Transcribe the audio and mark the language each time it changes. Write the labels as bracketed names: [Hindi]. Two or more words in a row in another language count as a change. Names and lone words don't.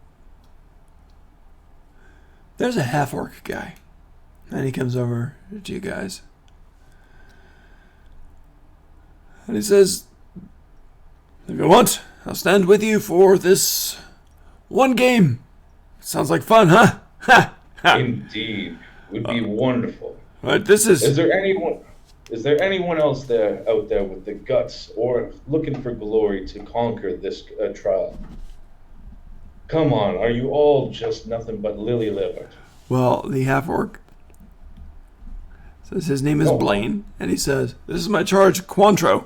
[English] There's a half-orc guy. And he comes over to you guys. And he says, if you want, I'll stand with you for this one game. Sounds like fun, huh? Ha! Ha! Indeed, would be wonderful. Right, this is... Is there anyone else out there with the guts or looking for glory to conquer this trial? Come on, are you all just nothing but lily livered? Well, the half-orc says his name is Blaine, and he says, this is my charge, Quantro.